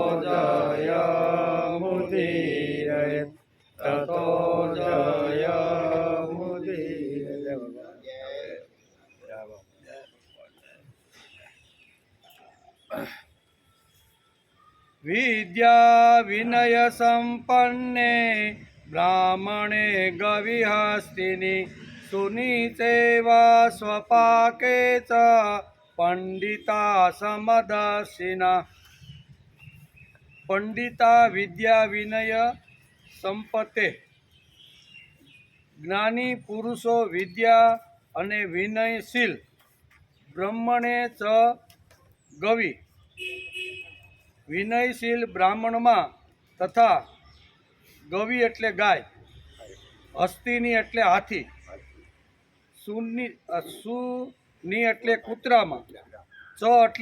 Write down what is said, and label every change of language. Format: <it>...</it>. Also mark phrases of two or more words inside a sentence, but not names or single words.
<sa>जयमुदीरयेत् ततो विद्या विनय संपन्ने ब्राह्मणे गविहस्तिनि सुनीचैवा स्वपाके च पंडिता समदर्शिना पंडिता विद्या विनय संपते</sa> <gu>જ્ઞાની પુરુષો વિદ્યા અને વિનયશીલ</gu> <sa>બ્રહ્મણે ચ ગવિ</sa> <gu>વિનયશીલ બ્રાહ્મણમાં તથા ગવિ એટલે ગાય હસ્તીની એટલે હાથી સુની એટલે કૂતરામાં ચ એટલે</gu>